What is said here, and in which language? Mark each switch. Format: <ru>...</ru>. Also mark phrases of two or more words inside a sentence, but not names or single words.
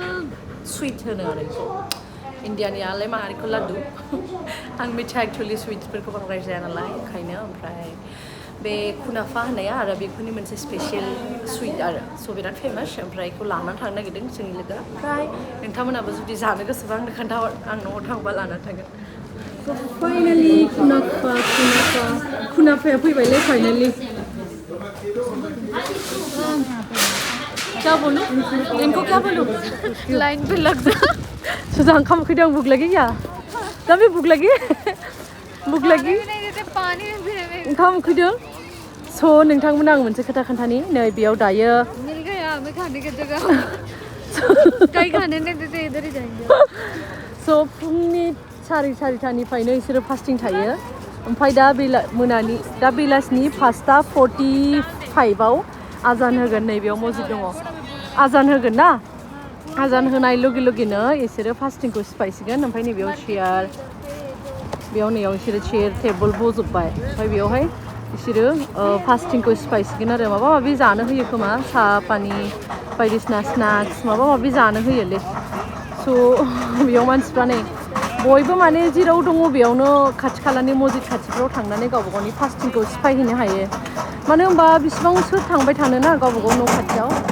<brx>सुइट होनो आरो इन्डियानि आलाय माहारिखौ लादु आं मिथिया एक्चुवेलि सुइट्सफोरखौ बांद्राय जाया नालाय ओंखायनो ओमफ्राय बे कुनाफा होननाया आरबिकफोरनि मोनसे</brx> <en>special suit</en> <brx>आरो स' बिराद फेमास ओमफ्राय बेखौ लानानै थांनो नागिरदों जोंनि लोगोआ ओमफ्राय नोंथांमोनाबो जुदि जानो गोसोबा आंनो खोन्थाहर आं न'आव थांबा लानानै थांगोन फाइनालि कुनाफाया फैबायलै फाइनालि</brx> <hi>क्या बोलूं इनको क्या बोलूं लाइन पे लग जा सुधा</hi> <brx>ओंखाम उखैदों</brx> <hi>भुक लगी क्या तभी भुक लगी नहीं देते पानी भी नहीं</hi> <brx>ओंखाम उखैदों स' नोंथांमोना आं मोनसे खोथा खोन्थानि नै बेयाव दायो</brx> <hi>मिल गया हमें खाने की जगह कहीं खाने नहीं देते इधर ही जाएंगे</hi> <brx>स' फुंनि सारिथानिफ्रायनो बिसोरो फास्टिं थायो ओमफ्राय दा बेलासिनि 5:45 आजान होगोन नैबेयाव मस्जिद दङ आजान होगोन ना आजान होनाय लगे लगेनो बिसोरो फास्टिंखौ सिफायसिगोन ओमफ्राय नैबेयाव चेयार बिसोरो</brx> <en>chair table</en> <brx>बजोब्बाय ओमफ्राय बेयावहाय बिसोरो फास्टिंखौ सिफायसिगोन आरो माबा माबि जानो होयो खोमा साहा पानि बायदिसिना स्नाक्स माबा माबि जानो होयोलै स' बेयाव मानसिफ्रा नै बयबो माने जेराव दङ बेयावनो खाथि खालानि मस्जिद खाथिफ्राव थांनानै गावबा गावनि फास्टिंखौ सिफायहैनो हायो मानो होनबा बिसिबां सोर थांबाय थानो ना गावबा गाव न' खाथियाव</brx>